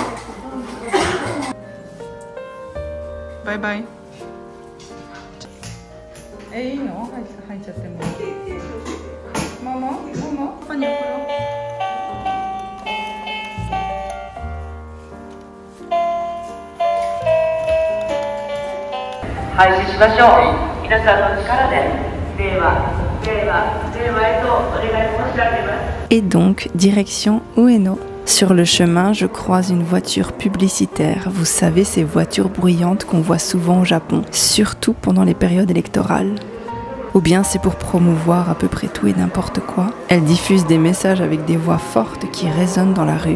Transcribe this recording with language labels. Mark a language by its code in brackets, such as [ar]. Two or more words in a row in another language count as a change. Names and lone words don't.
[en] Bye bye. [ja] いいの？入っちゃっても。ママ？パパに送ろう。廃止しましょう。皆さんの力で令和へとお願い申し上げます。 [fr] Et donc, direction Ueno. Sur le chemin, je croise une voiture publicitaire. Vous savez, ces voitures bruyantes qu'on voit souvent au Japon, surtout pendant les périodes électorales. Ou bien c'est pour promouvoir à peu près tout et n'importe quoi. Elle diffuse des messages avec des voix fortes qui résonnent dans la rue.